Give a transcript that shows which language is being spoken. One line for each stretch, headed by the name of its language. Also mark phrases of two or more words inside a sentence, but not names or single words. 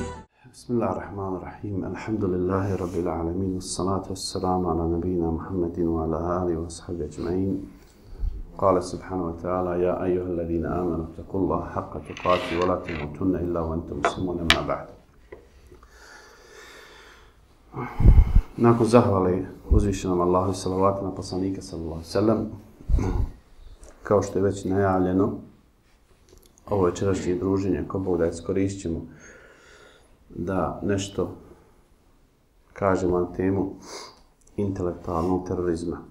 Arabic: بسم الله الرحمن الرحيم. الحمد لله رب العالمين والصلاة والسلام على نبينا محمد وعلى آله وصحبه أجمعين. قال سبحانه وتعالى: يا أيها الذين آمنوا اتقوا الله حق تقاته ولا تموتن إلا وأنتم مسلمون. ما بعد.
Bosnian: Nakon zahvale uzvišenom Allahu i salavatu na poslanika
Arabic: صلى الله عليه وسلم,
Bosnian: kao što je već najavljeno, ovo večerašnje druženje, ko Bog da iskoristit ćemo da nešto kažemo na temu intelektualnog terorizma.